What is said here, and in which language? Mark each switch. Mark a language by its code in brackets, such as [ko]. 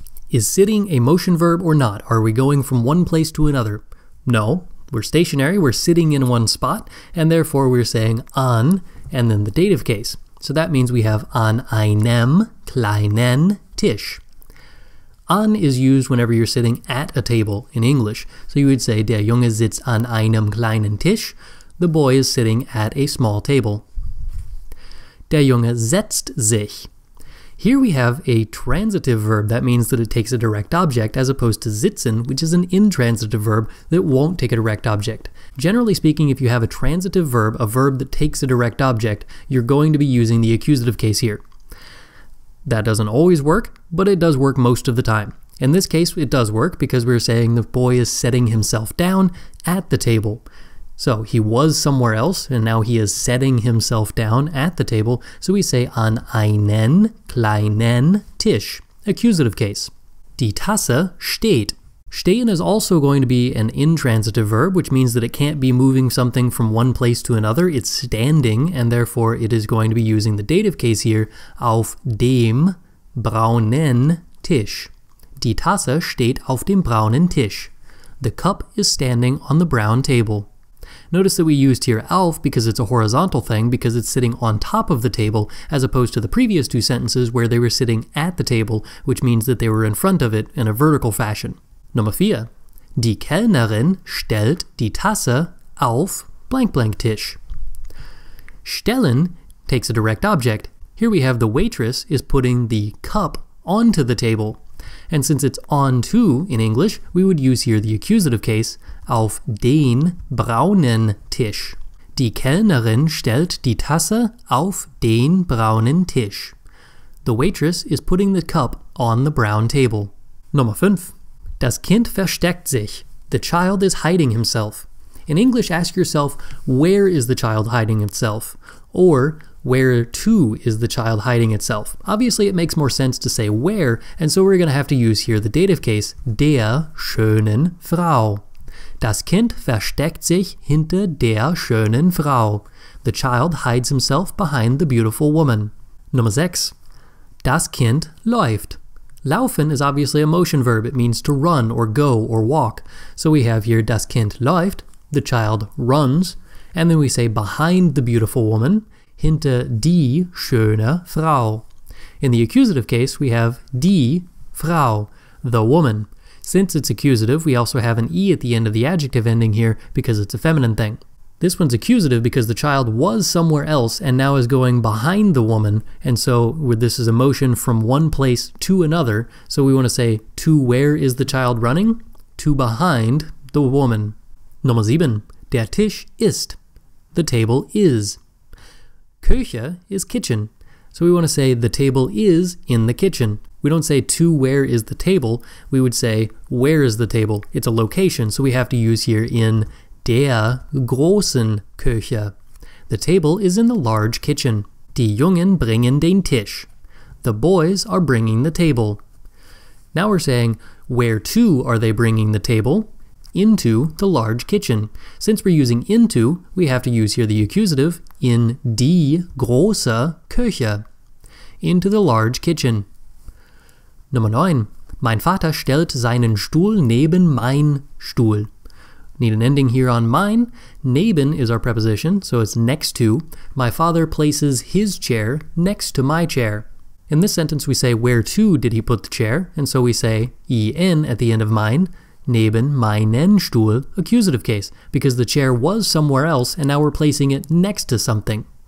[en] Is sitting a motion verb or not? Are we going from one place to another? No, we're stationary, we're sitting in one spot, and therefore we're saying an and then the dative case. So that means we have [de] an einem kleinen Tisch. [en] An is used whenever you're sitting at a table in English. So you would say, [de] der Junge sitzt an einem kleinen Tisch. [en] The boy is sitting at a small table. [de] Der Junge setzt sich. [en] Here we have a transitive verb. That means that it takes a direct object, as opposed to sitzen, which is an intransitive verb that won't take a direct object. Generally speaking, if you have a transitive verb, a verb that takes a direct object, you're going to be using the accusative case here. That doesn't always work, but it does work most of the time. In this case, it does work because we're saying the boy is setting himself down at the table. So he was somewhere else, and now he is setting himself down at the table, so we say [de] an einen kleinen Tisch. [en] Accusative case. [de] Die Tasse steht. [en] Stehen is also going to be an intransitive verb, which means that it can't be moving something from one place to another. It's standing, and therefore it is going to be using the dative case here, [de] auf dem braunen Tisch. Die Tasse steht auf dem braunen Tisch. [en] The cup is standing on the brown table. Notice that we used here auf because it's a horizontal thing, because it's sitting on top of the table, as opposed to the previous 2 sentences where they were sitting at the table, which means that they were in front of it in a vertical fashion. [de] Nummer 4. Die Kellnerin stellt die Tasse auf blank blank Tisch. [en] Stellen takes a direct object. Here we have the waitress is putting the cup onto the table. And since it's onto in English, we would use here the accusative case, [de] auf den braunen Tisch. Die Kellnerin stellt die Tasse auf den braunen Tisch. [en] The waitress is putting the cup on the brown table. [de] Nummer 5. Das Kind versteckt sich. [en] The child is hiding himself. In English, ask yourself, where is the child hiding itself? Or, where to is the child hiding itself? Obviously, it makes more sense to say where, and so we're going to have to use here the dative case, [de] der schönen Frau. Das Kind versteckt sich hinter der schönen Frau. [en] The child hides himself behind the beautiful woman. [de] Nummer 6. Das Kind läuft. [en] Laufen is obviously a motion verb. It means to run or go or walk. So we have here [de] das Kind läuft, [en] the child runs, and then we say behind the beautiful woman, [de] hinter die schöne Frau. [en] In the accusative case, we have [de] die Frau, [en] the woman. Since it's accusative, we also have an E at the end of the adjective ending here because it's a feminine thing. This one's accusative because the child was somewhere else and now is going behind the woman, and so this is a motion from one place to another, so we want to say, to where is the child running? To behind the woman. [de] Nummer 7. Der Tisch ist. [en] The table is. Küche is kitchen. So we want to say the table is in the kitchen. We don't say to where is the table, we would say where is the table. It's a location, so we have to use here [de] in der großen Küche. [en] The table is in the large kitchen. [de] Die Jungen bringen den Tisch. [en] The boys are bringing the table. Now we're saying where to are they bringing the table? Into the large kitchen. Since we're using into, we have to use here the accusative [de] in die große Küche. [en] Into the large kitchen. Nummer 9. [de] Mein Vater stellt seinen Stuhl neben mein Stuhl. [en] Need an ending here on mein. Neben is our preposition, so it's next to. My father places his chair next to my chair. In this sentence we say where to did he put the chair, and so we say en at the end of mein. [de] Neben meinen Stuhl, [en] accusative case, because the chair was somewhere else and now we're placing it next to something.